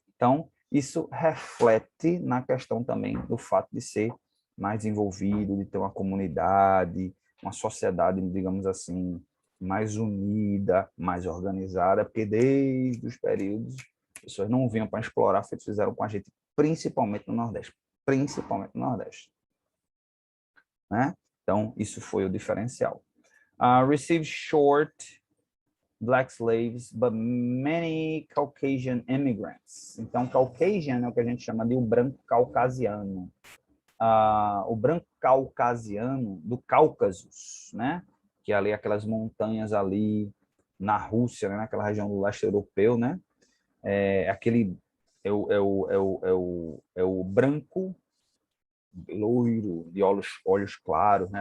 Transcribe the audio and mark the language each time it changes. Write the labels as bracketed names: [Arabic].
[Portuguese] Então, isso reflete na questão também do fato de ser mais envolvido, de ter uma comunidade, uma sociedade, digamos assim, mais unida, mais organizada, porque desde os períodos, as pessoas não vinham para explorar, fizeram com a gente, principalmente no Nordeste. Principalmente no Nordeste. Né? Então, isso foi o diferencial. [English] Received short black slaves, but many Caucasian immigrants. [Portuguese] Então, Caucasian é o que a gente chama de o branco caucasiano. O branco caucasiano do Cáucaso, né? Que é ali aquelas montanhas ali na Rússia, né? Naquela região do leste europeu, né? É o branco loiro, de olhos claros, né?